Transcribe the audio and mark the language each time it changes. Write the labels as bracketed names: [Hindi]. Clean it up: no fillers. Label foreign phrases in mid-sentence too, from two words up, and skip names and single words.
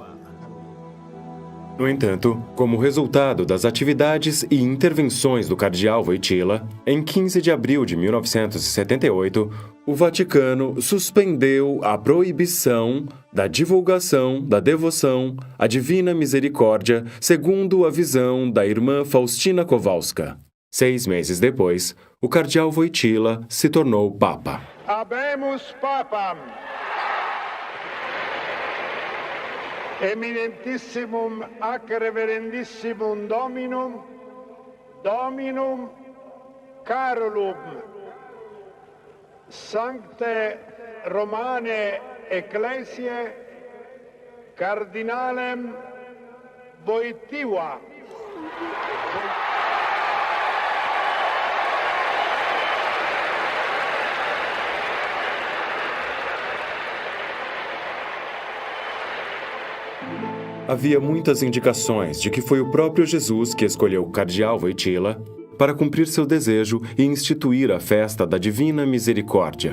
[Portuguese] No entanto, como resultado das atividades e intervenções do cardeal Wojtyła, em 15 de abril de 1978, o Vaticano suspendeu a proibição da divulgação da devoção à Divina Misericórdia segundo a visão da irmã Faustina Kowalska. 6 meses depois, o cardeal Wojtyła se tornou Papa. [Latin] Habemus Papam, eminentissimum ac reverendissimum Dominum Carolum, Sancte Romane Ecclesiae, Cardinalem Wojtyła. [Portuguese] Havia muitas indicações de que foi o próprio Jesus que escolheu o cardeal Wojtyła para cumprir seu desejo e instituir a festa da Divina Misericórdia.